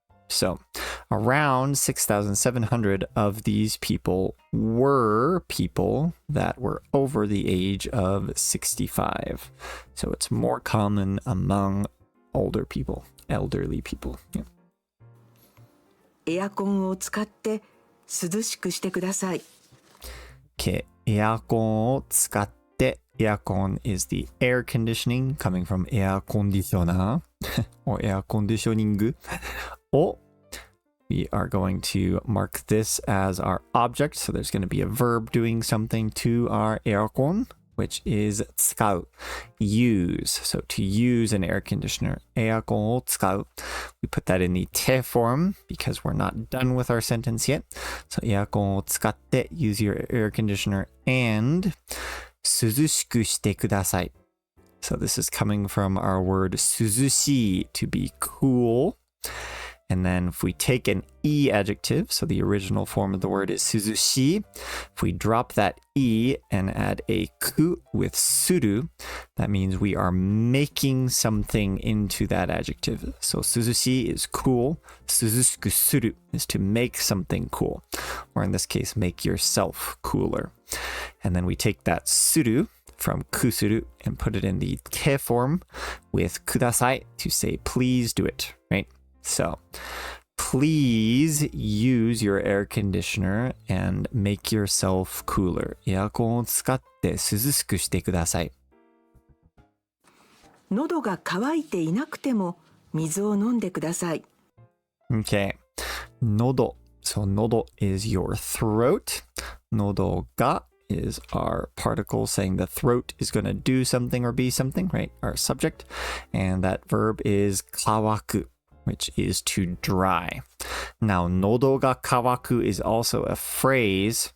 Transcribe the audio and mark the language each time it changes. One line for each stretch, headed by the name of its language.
English: So around 6,700 of these people were people that were over the age of 65. So it's more common among older people, elderly people. Yeah.
Japanese: エアコンを使って涼しくしてください。
English: Okay.
Japanese: エアコンを使って
English: Aircon is the air conditioning coming from air conditioner or air conditioning. を we are going to mark this as our object. So there's going to be a verb doing something to our aircon, which is 使う, use. So to use an air conditioner,
Japanese: エアコンを使う.
English: We put that in the te form because we're not done with our sentence yet. So
Japanese: エアコンを使って
English: use your air conditioner and
Japanese: 涼しくしてください.
English: So this is coming from our word 涼しい to be cool. And then if we take an e adjective, so the original form of the word is 涼しい, if we drop that e and add a ku with suru, that means we are making something into that adjective. So 涼しい is cool,
Japanese: 涼しくする
English: is to make something cool, or in this case, make yourself cooler. And then we take that suru from kusuru and put it in the te form with kudasai to say please do it, right? So please use your air conditioner and make yourself cooler.
Japanese: エアコンを使って涼しくしてください。喉が渇いていなくても水を飲んでください。
English: Okay. 喉.So 喉 is your throat. 喉が is our particle saying the throat is going to do something or be something, right? Our subject. And that verb is 乾く, which is to dry. Now,
Japanese: 喉が渇く
English: is also a phrase.